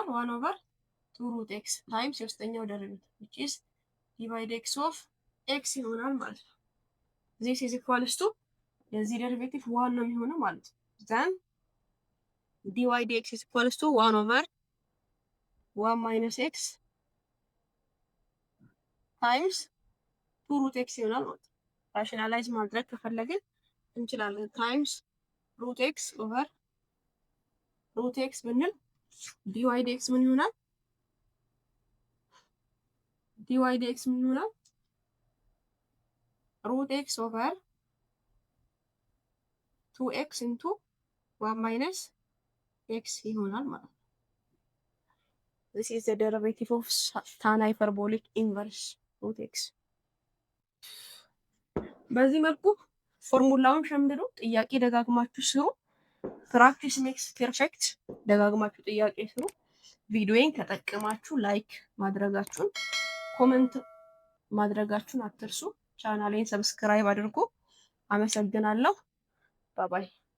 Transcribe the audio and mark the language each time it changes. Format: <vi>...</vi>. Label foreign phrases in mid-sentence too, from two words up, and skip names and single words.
<en>1 over 2 root x times የውስጠኛው ዴሪቬቲቭ which is d by d x of x</en> <am>ይሆናል ማለት ነው።</am> <en>this is equals to</en> <am>የዚህ ዴሪቬቲቭ 1 ነው የሚሆነው ማለት ነው።</am> <en>then dy dx is equals to 1 over 1 minus x times 2 root x</en> <am>ይሆናል ማለት ነው። ራሽናላይዝ ማድረግ ከፈለግን እንችላለን።</am> <en>times root x over root x ብንል dy d x</en> <am>ምን ይሆናል?</am> <en>dy d x</en> <am>ምን ይሆናል?</am> <en>root x over 2x into 1 minus x</en> <am>ይሆናል ማለት ነው።</am> <en>this is the derivative of tan hyperbolic inverse root x</en> <am>በዚህ መልኩ ፎርሙላውን ሸምድዱ። ጥያቄ ደጋግማችሁ ስሩ።</am> <en>practice makes perfect።</en> <am>ደጋግማችሁ ጥያቄ ስሩ። ቪዲዮዬን ከጠቀማችሁ ላይክ ማድረጋችሁን፣ ኮሜንት ማድረጋችሁን አትርሱ። ቻናሌን ሰብስክራይብ አድርጉ። አመሰግናለሁ። ባባይ</am>